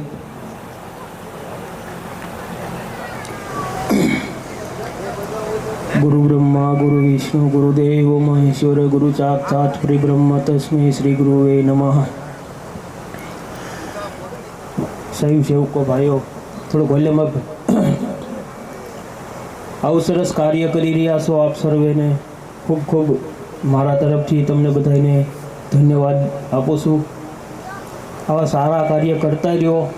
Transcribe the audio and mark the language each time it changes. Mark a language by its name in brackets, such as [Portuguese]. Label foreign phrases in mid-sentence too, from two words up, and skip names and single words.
[Sanskrit] गुरु ब्रह्मा गुरु विष्णु गुरुदेव महेश्वर गुरु साक्षात् परिब्रह्म तस्मै श्री गुरुवे नमः। [Gujarati] સહી સેવકો ભાઈઓ થોડું [English] volume up [Gujarati] આવું સરસ કાર્ય કરી રહ્યા છો આપ સર્વેને ખૂબ ખૂબ મારા તરફથી તમને બધાને ધન્યવાદ આપું છું। આવા સારા કાર્ય કરતા રહ્યો।